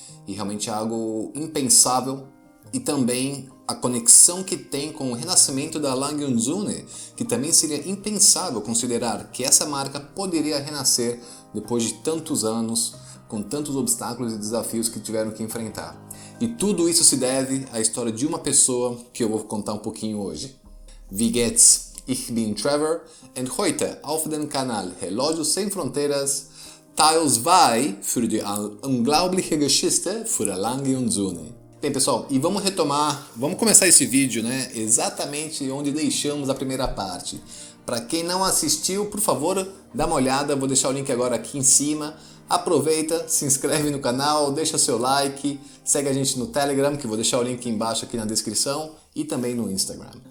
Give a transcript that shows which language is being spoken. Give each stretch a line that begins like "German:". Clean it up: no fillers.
Portuguese: E realmente é algo impensável, e também a conexão que tem com o renascimento da Lange & Söhne, que também seria impensável considerar que essa marca poderia renascer depois de tantos anos, com tantos obstáculos e desafios que tiveram que enfrentar. E tudo isso se deve à história de uma pessoa que eu vou contar um pouquinho hoje.
German: Wie geht's? Ich bin Trevor und heute auf dem Kanal Relógios Sem Fronteiras Teil 2 für die unglaubliche Geschichte für die Lange & Söhne.
Portuguese: Bem, pessoal, e vamos começar esse vídeo, né, exatamente onde deixamos a primeira parte. Para quem não assistiu, por favor, dá uma olhada, vou deixar o link agora aqui em cima. Aproveita, se inscreve no canal, deixa seu like, segue a gente no Telegram, que vou deixar o link embaixo aqui na descrição, e também no Instagram.